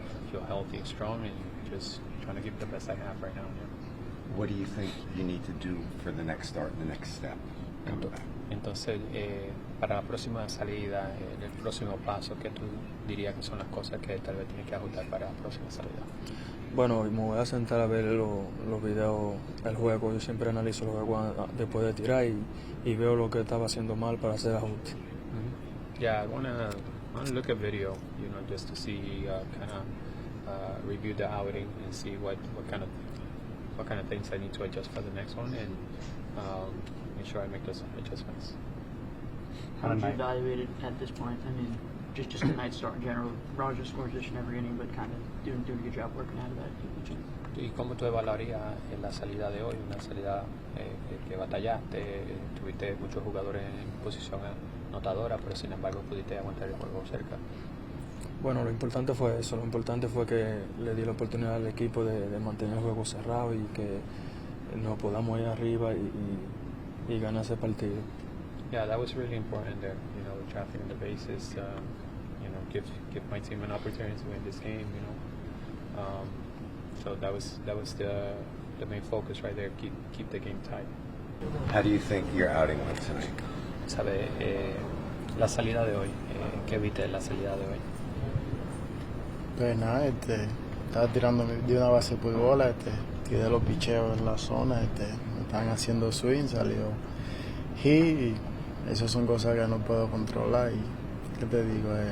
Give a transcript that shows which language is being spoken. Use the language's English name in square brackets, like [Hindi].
[English] feel healthy and strong, and just trying to give the best I have right now. Yeah. What do you think you need to do for the next start, the next step? [Spanish] Entonces, para la próxima salida, el próximo paso, ¿qué tú dirías que son las cosas que tal vez tienes que ajustar para la próxima salida? Bueno, me voy a sentar a ver los videos, el juego. Yo siempre analizo el juego después de tirar y veo lo que estaba haciendo mal para hacer ajustes. [English] Yeah, I wanna look at video, you know, just to see kind of review the outing and see what kind of things I need to adjust for the next one, and make sure I make those adjustments. How would you evaluate it at this point? I mean, just tonight's start in general. Roger scores each and every inning, but kind of doing a good job working out of that. [Spanish] ¿Y cómo tú evaluarías la salida de hoy? Una salida que batallaste, tuviste muchos jugadores en posición anotadora, pero sin embargo pudiste aguantar el juego cerca. Bueno, lo importante fue eso. Lo importante fue que le di la oportunidad al equipo de mantener el juego cerrado y que nos podamos ir arriba y ganar ese partido. [English] Yeah, that was really important there. You know, trafficking the bases. You know, give my team an opportunity to win this game. You know, so that was the main focus right there. Keep the game tight. How do you think your outing went tonight? [Spanish] Sabe, la salida de hoy. ¿Qué viste de la salida de hoy? Pues nada, estaba tirando de una base por bola, tiré los picheos en la zona, me estaban haciendo swing, salió hit, y esas son cosas que no puedo controlar y, ¿qué te digo?